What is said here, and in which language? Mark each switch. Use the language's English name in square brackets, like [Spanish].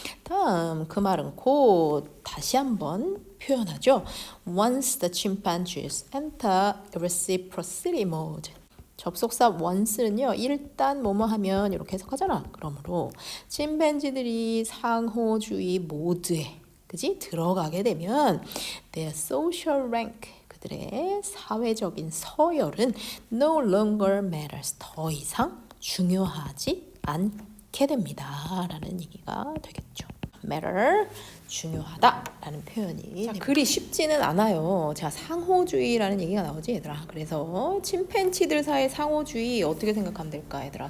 [Korean] 다음 그 말은 곧 다시 한번 표현하죠. [English] Once the chimpanzees enter reciprocity mode. [Korean] 접속사 once는요. 일단 뭐뭐 하면 이렇게 해석하잖아. 그러므로 침팬지들이 상호주의 모드에 그지? 들어가게 되면 [English] their social rank [Korean] 그들의 사회적인 서열은 [English] no longer matters. [Korean] 더 이상 중요하지 않게 됩니다. 라는 얘기가 되겠죠. matter, 중요하다 라는 표현이. 자, 그리 쉽지는 않아요. 자, 상호주의라는 얘기가 나오지 얘들아. 그래서 침팬지들 사이의 상호주의 어떻게 생각하면 될까 얘들아.